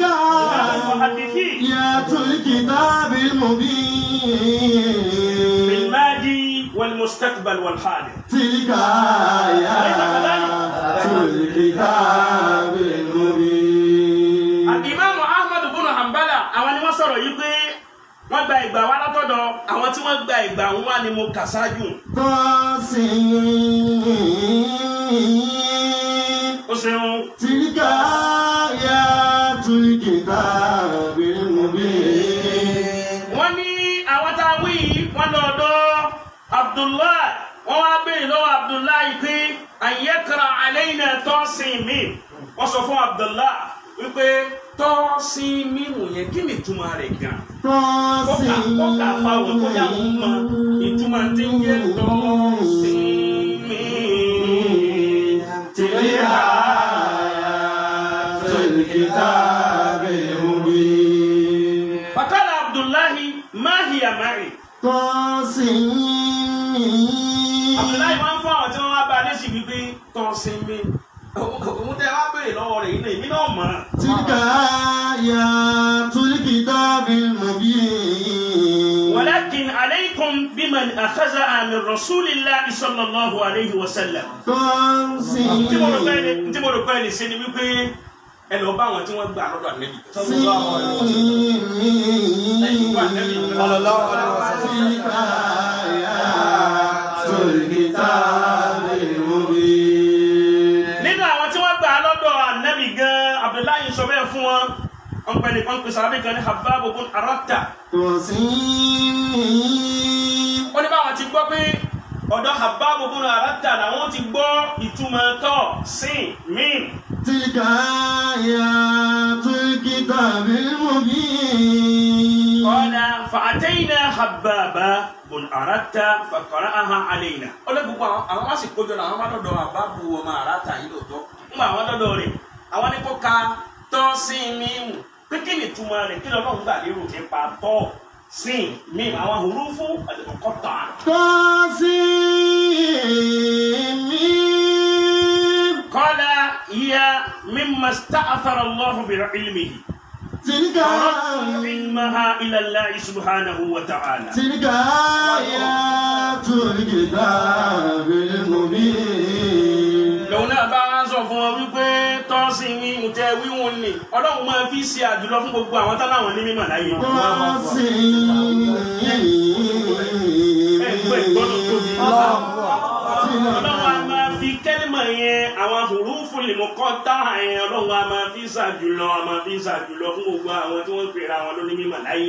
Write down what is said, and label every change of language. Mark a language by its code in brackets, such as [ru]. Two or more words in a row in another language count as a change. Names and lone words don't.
[ar] المحدثين آيات الكتاب المبين في الماضي والمستقبل والحاضر تلك آيات الكتاب المبين [yo] الإمام أحمد بن حنبل àwọn ni wọ́n sọ̀rọ̀ yìí pé wọ́n gba ìgbà wa látọ̀dọ̀ àwọn tí wọ́n gba ìgbà wọn wá ni mo kà ṣáájú. ó ṣeun. [ar] تلك آيات الكتاب المبين [yo] wọ́n ní àwọn tá a wí wọ́n lọ ọ̀dọ̀ Abdullahi wọ́n wá béèrè lọ́wọ́ Abdullahi pé [ar] أن يقرأ علينا [yo] Tasimi wọ́n sọ fún Abdullahi wípé Tasimi yẹn kí ni ìtumọ̀ rẹ̀ gan? kọ́kà fáwọn tó yà wọ́n mọ ìtumọ̀ tí ń yẹ Tasimi. [ar] تلك آيات الكتاب المبين فقال عبد الله ما هي معي. [yo] Abdullahi máa ń fún àwọn tí wọ́n wá bá a léṣi wípé Tasimi òun tẹ́ wá béèrè lọ́wọ́ rẹ̀ yìí náà èmi náà mọ̀. [ar] تلك آيات الكتاب المبين ولكن عليكم بمن أخذها من رسول الله صلى الله عليه وسلم. [yo] tí mo rò pé ẹni ṣe ni wípé ẹ lọ bá àwọn tí wọ́n gbà lọ́dọ̀ Ànábì. [ar] تلك آيات الكتاب المبين [yo] nínú àwọn tí wọ́n gbà lọ́dọ̀ Ànábì gan Abdullahi sọ bẹ́ẹ̀ fún wọn wọ́n pẹ́ nìkan pé sàrábì kan ní Habbab ibn Aratta. ó ní báwọn ti gbọ́ pé ọ̀dọ̀ Habbab ibn Aratta làwọn ti gbọ́ ìtumọ̀ tọ́ sí mím. [ar] تلك آيات الكتاب المبين قال فأتينا حباب بن Aratta فقرأها علينا. [yo] ó lé gbogbo àwọn wá sì kójọ náà àwọn máa dọ̀dọ̀ Habbab ọmọ Aratta yìí lóòótọ́ ń gba àwọn dọ̀dọ̀ rẹ̀ àwọn ní kó ka tọ́ sí mímù pé kí ni ìtumọ̀ rẹ̀ kí lọ́nà ń gbà lérò nípa tọ́ sí mímù àwọn [ar] الحروف المقطعة. قال هي مما استأثر الله بعلمه تلك علمها إلى الله سبحانه وتعالى. تلك آيات الكتاب المبين [yo] lòun náà bá wá sọ fún wọn wípé tọ́sí ní ìtẹ́ wíwọ̀n ni Ọlọ́run máa fi ṣe àjùlọ fún gbogbo àwọn táláwọn ní mímọ̀ láyé. Ọlọ́run a máa fi kẹ́límà yẹn àwọn [ar] الحروف المقطعة [yo] yẹn Ọlọ́run a máa fi ṣàjùlọ fún gbogbo àwọn tí wọ́n pèrè àwọn lóní mímọ̀ láyé.